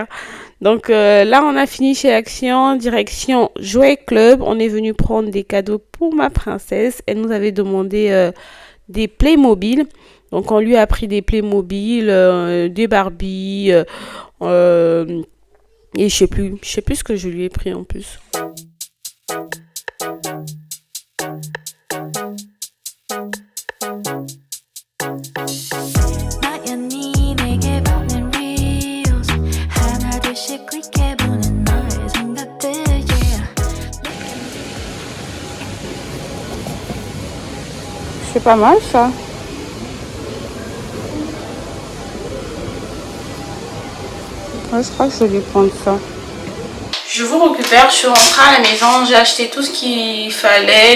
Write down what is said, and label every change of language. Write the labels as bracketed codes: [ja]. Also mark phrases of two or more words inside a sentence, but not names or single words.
[fr] Donc, là, on a fini chez Action, direction Jouet Club. On est venu prendre des cadeaux pour ma princesse. Elle nous avait demandé des Playmobil. Donc, on lui a pris des Playmobil, des Barbie, et je sais plus ce que je lui ai pris en plus. [ko] 나연히 내게 보낸 reels 하나 둘씩 클릭해보는 너의 생각들 yeah. [fr] C'est pas mal ça. Ouais, je crois que je vais prendre ça. Je vous récupère, je suis rentrée à la maison, j'ai acheté tout ce qu'il fallait.